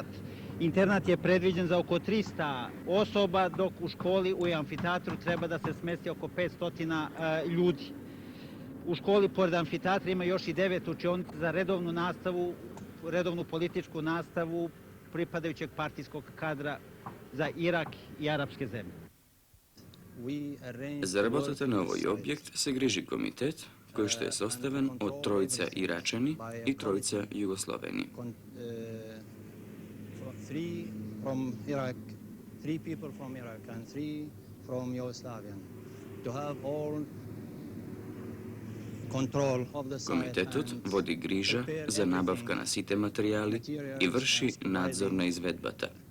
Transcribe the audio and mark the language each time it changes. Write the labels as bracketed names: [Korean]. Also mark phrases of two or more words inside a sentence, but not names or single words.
[Serbian] Internat je predviđen za oko 300 osoba, dok u školi u amfiteatru treba da se smesti oko 500 ljudi. U školi pored amfiteatra ima još i 9 učionica za redovnu nastavu, redovnu političku nastavu pripadajućeg partijskog kadra za Irak i arapske zemlje. [Macedonian] Za работата на овој објект се грижи комитет, кој што е составен од тројца Ирачани и тројца Југословени. Комитетот води грижа за набавка на сите материјали и врши надзор на изведбата.